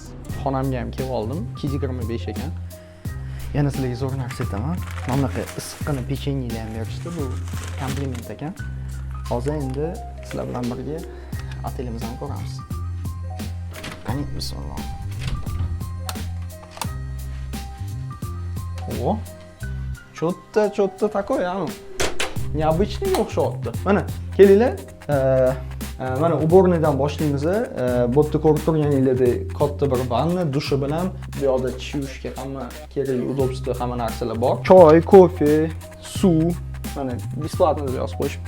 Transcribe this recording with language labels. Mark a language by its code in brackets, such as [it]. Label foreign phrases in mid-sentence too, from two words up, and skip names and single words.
[uz] Xonamga ham kelib oldim. 225 ekan. Yana sizlarga zo'r narsa aytaman. Mana bunaqa issiqqina pechenyedan ham berishdi. Bu kompliment ekan. Hozir endi sizlar bilan birga otelimizni ko'ramiz. Qani, bismillah. [ru] О, что-то такое, необычный o'xshyapti. [uz] Mana kelinglar, mana уборныйdan boshlaymiz. Bu yerda ko'rib turganingizdek katta bir vanna, dushi bilan bu yerda tish yuvishga hamma kerakli udobstvo, hamma narsalar bor. Choy, kofe, suv, mana бесплатно deb yozib qo'yishibdi.